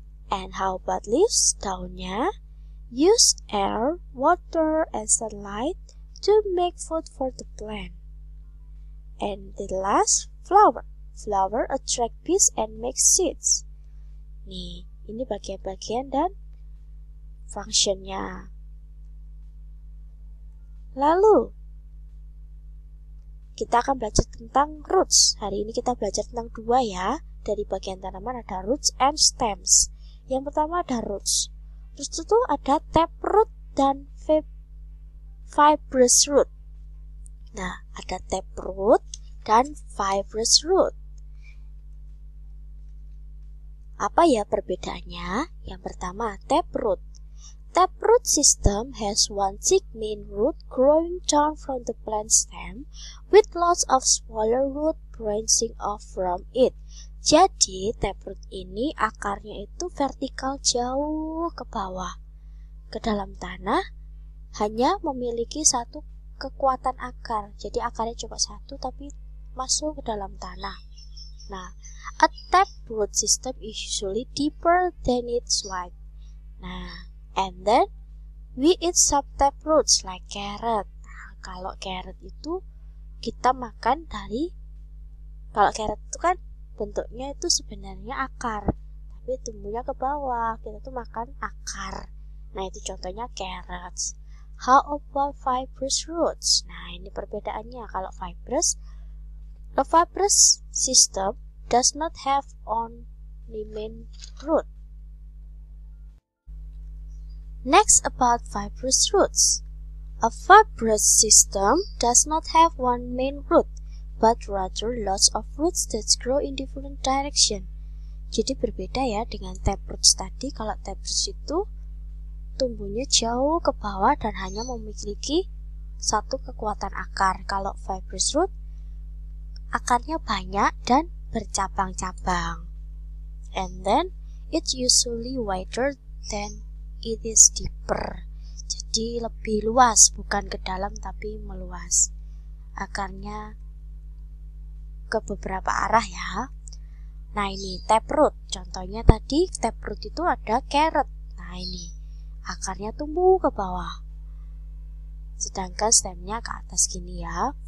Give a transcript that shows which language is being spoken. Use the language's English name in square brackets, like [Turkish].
[English] And how about leaves? [Indonesian] Daunnya [English] use air, water, and sunlight to make food for the plant. And the last, flower. Flower attract bees and make seeds. [Indonesian] Nih, ini bagian-bagian dan functionnya. Lalu, kita akan belajar tentang roots. Hari ini kita belajar tentang dua ya. Dari bagian tanaman ada [English] roots and stems. [Indonesian] Yang pertama ada roots. Roots itu ada taproot dan fibrous root. Nah, ada taproot dan fibrous root. Apa ya perbedaannya? Yang pertama, taproot. [English] Taproot system has one thick main root growing down from the plant stem with lots of smaller root branching off from it. [Indonesian] Jadi taproot ini akarnya itu vertikal jauh ke bawah, ke dalam tanah, hanya memiliki satu kekuatan akar. Jadi akarnya cuma satu tapi masuk ke dalam tanah. [English] Nah, a taproot system is usually deeper than its width. Nah, and then we eat some taproots like carrot. [Indonesian] Nah, kalau carrot itu kita makan dari, kalau carrot itu kan bentuknya itu sebenarnya akar, tapi tumbuhnya ke bawah, kita tuh makan akar. Nah, itu contohnya carrots. [English] How about fibrous roots? [Indonesian] Nah, ini perbedaannya. Kalau fibrous, [English] a fibrous system does not have only main root. Next, about fibrous roots. A fibrous system does not have one main root, but rather lots of roots that grow in different direction. [Indonesian] Jadi berbeda ya dengan taproots tadi. Kalau taproots itu tumbuhnya jauh ke bawah dan hanya memiliki satu kekuatan akar. Kalau fibrous root, akarnya banyak dan bercabang-cabang. [English] And then, it's usually wider than it is deeper. [Indonesian] Jadi lebih luas, bukan ke dalam tapi meluas. Akarnya ke beberapa arah ya. Nah ini taproot. Contohnya tadi taproot itu ada carrot. Nah ini akarnya tumbuh ke bawah, sedangkan stemnya ke atas gini ya.